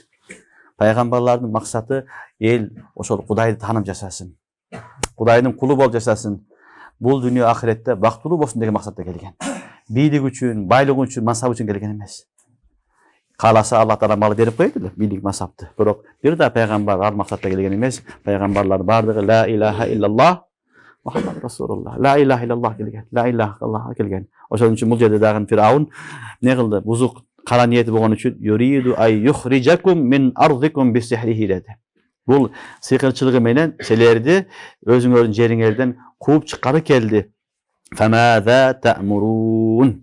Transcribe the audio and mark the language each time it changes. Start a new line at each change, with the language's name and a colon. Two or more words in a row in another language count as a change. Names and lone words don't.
Kyrgyz: Пайгамбарлардын максаты эл ошол Кудайды таанып жашасын. Кудайдын кулу болуп жашасын. Бул дүйнө ахиретте бактылуу болсун деген максатта келген. Бийлик үчүн, байлык үчүн, мансап үчүн келген эмес. Кааласа Алла таала мал берип коет эле, бийлик, мансапты. Бирок бир да пайгамбар ал максатта келген эмес. Пайгамбарлар бардыгы
Arabic: لا إله إلا الله محمد رسول الله. لا إله إلا الله келген. لا إله إلا الله келген.
Kyrgyz: Ошон үчүн бул жерде дагы Фираун не кылды? Бузук кара ниети болгон үчүн
Arabic: يريد أن يخرجكم من أرضكم بسحره
Kyrgyz: деди. Бул сыйкырчылыгы менен силерди өзүңөрдүн жериңерден кууп чыкканы келди.
Arabic: فماذا تأمرون.